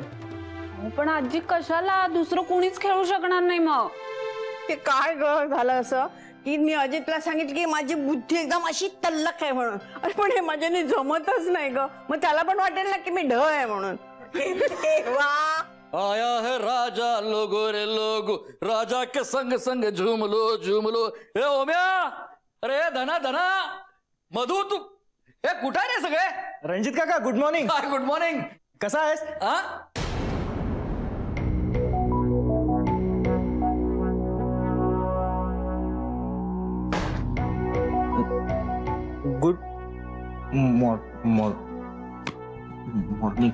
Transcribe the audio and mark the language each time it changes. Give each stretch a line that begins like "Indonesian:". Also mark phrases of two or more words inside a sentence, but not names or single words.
Marathi: पण आजी कशाला? दुसरं कोणीच खेळू शकणार नाही. मग ते काय झालं असं की मी अजितला सांगितलं की माझी बुद्धी एकदम अशी तल्लख आहे म्हणून. अरे पण हे माझ्याने जमतच नाही ग. मग त्याला पण वाटेल ना की मी ढ आहे म्हणून. वा,
Hindi: आया है राजा लोगो रे लोगो, राजा के संग संग झूम लो झूम लो.
Marathi: ए ओम्या, अरे धना धना, मधु, तू हे कुठे रे सगळे? रणजित काका,
English: good morning. good morning.
Marathi: कसा आहेस?
English: good morning.